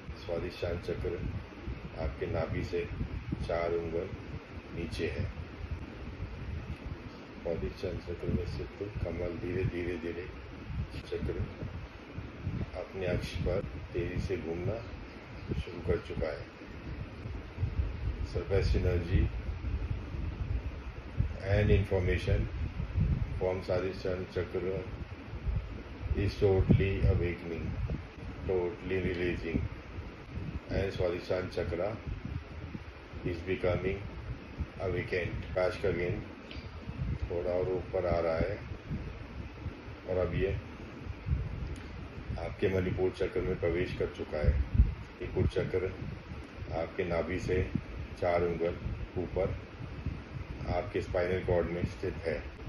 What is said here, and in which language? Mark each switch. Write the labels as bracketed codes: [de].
[hi] स्वादिष्टान चक्र आपके नाभि से 4 उंगल नीचे है स्वादिष्टान चक्र में स्थित कमल धीरे धीरे धीरे चक्र अपने अक्ष पर तेजी से घूमना शुरू कर चुका है। [en] Surface energy and information from Sadhisthana Chakra is totally awakening, totally releasing, and Swadhisthana Chakra is becoming awakened. [hi] प्रकाश का गेंद थोड़ा और ऊपर आ रहा है और अब ये आपके मणिपुर चक्र में प्रवेश कर चुका है। मणिपुर चक्र आपके नाभि से 4 उंगल ऊपर आपके स्पाइनल कॉर्ड में स्थित है।